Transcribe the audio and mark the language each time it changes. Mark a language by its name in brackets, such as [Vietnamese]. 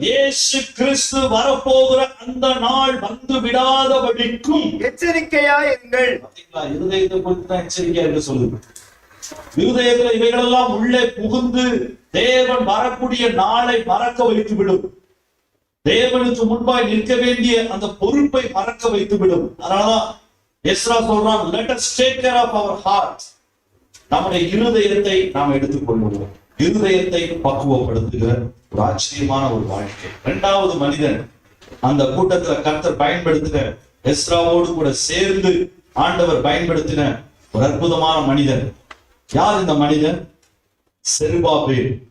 [Tamil] இயேசு கிறிஸ்து வரப்போகிற அந்த நாள் வந்து விடாதபடிக்கும் எச்சரிக்கையாயிருங்கள். இருதயத்தை குறித்து தான் எச்சரிக்கையா இருக்க சொல்லுது. இருதயத்துல இவைகளெல்லாம் உள்ளே புகுந்து தேவன் வரக்கூடிய நாளை மறக்க வைத்து விடும். தேவனுக்கு முன்பாய் நிற்க வேண்டிய அந்த பொறுப்பை மறக்க வைத்து விடும். [English] அதனாலதான் எஸ்ரா சொல்றான், let us take care of our heart. [Tamil] நம்முடைய இருதயத்தை நாம் எடுத்துக்கொள்வோம். இருதயத்தை பக்குவப்படுத்துகிற ஒரு ஆச்சரியமான ஒரு வாழ்க்கை. இரண்டாவது மனிதன் அந்த கூட்டத்துல கர்த்தர் பயன்படுத்தின, எஸ்ராவோடு கூட சேர்ந்து ஆண்டவர் பயன்படுத்தின ஒரு அற்புதமான மனிதன். யார் இந்த மனிதன்? செருபாபேல்.